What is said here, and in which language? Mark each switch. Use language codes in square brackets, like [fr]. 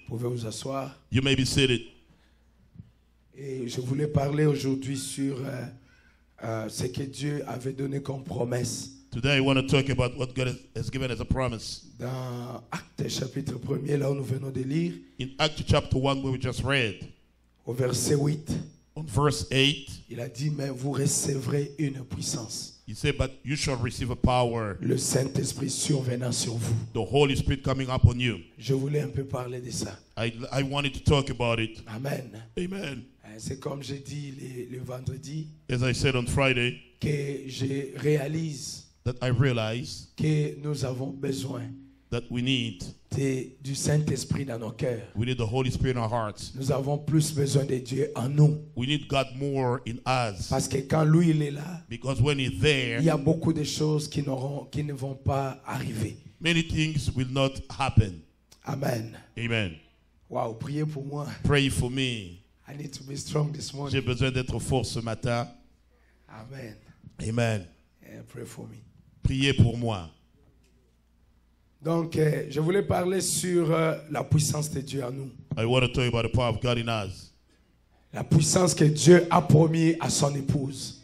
[fr] Vous pouvez vous asseoir. [en] You may be seated. [fr] Et je voulais parler aujourd'hui sur ce que Dieu avait donné comme promesse. [en] Today I want to talk about what God has given as a promise. [fr] Dans Actes chapitre 1er, là où nous venons de lire, [en] In Acts chapter 1, where we just read, [fr] au verset 8, [en] on verse 8, [fr] il a dit, mais vous recevrez une puissance. [en] he said, but you shall receive a power, [fr] Le Saint-Esprit survenant sur vous. [en] the Holy Spirit coming upon you. [fr] Je voulais un peu parler de ça. [en] I wanted to talk about it. [fr] Amen. [en] Amen. [fr] C'est comme j'ai dit le vendredi, [en] As I said on Friday, [fr] que je réalise [en] that I realize [fr] que nous avons besoin [en] that we need [fr] du Saint-Esprit dans nos cœurs. [en] the Holy Spirit in our hearts. [fr] Nous avons plus besoin de Dieu en nous. [en] We need God more in us. [fr] Parce que quand lui il est là, [en] Because when he's there, [fr] il y a beaucoup de choses qui ne vont pas arriver. [en] many things will not happen. [fr] Amen. [en] Amen. [fr] Wow, priez pour moi. [en] Pray for me. I need to be strong this [fr] J'ai [en] morning. [fr] besoin d'être fort ce matin. Amen. [en] Amen. Yeah, pray for me. [fr] Priez pour moi. Donc, je voulais parler sur la puissance de Dieu en nous. [en] I want to talk about the power of God in us. [fr] La puissance que Dieu a promis à son épouse.